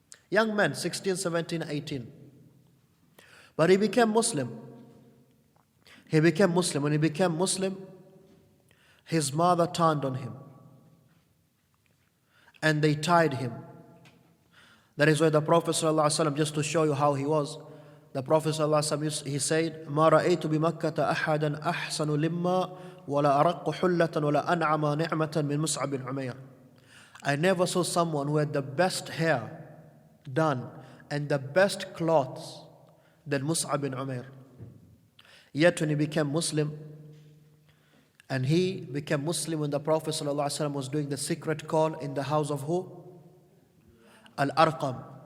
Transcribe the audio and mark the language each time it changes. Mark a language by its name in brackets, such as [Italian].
[English] Young man, 16, 17, 18. But he became Muslim. When he became Muslim, his mother turned on him and they tied him. That is why the Prophet ﷺ, just to show you how he was, the Prophet ﷺ, he said, [Arabic] مَا رَأَيْتُ بِمَكَّةَ أَحَدًا أَحْسَنُ لِمَّا وَلَا أَرَقُّ حُلَّةً وَلَا أَنْعَمَ نِعْمَةً مِنْ مُصْعَبٍ عُمَيْرٍ. [English] I never saw someone who had the best hair done and the best clothes than Mus'ab bin Umair. Yet when he became Muslim, and he became Muslim when the Prophet ﷺ was doing the secret call in the house of who? Al-Arqam.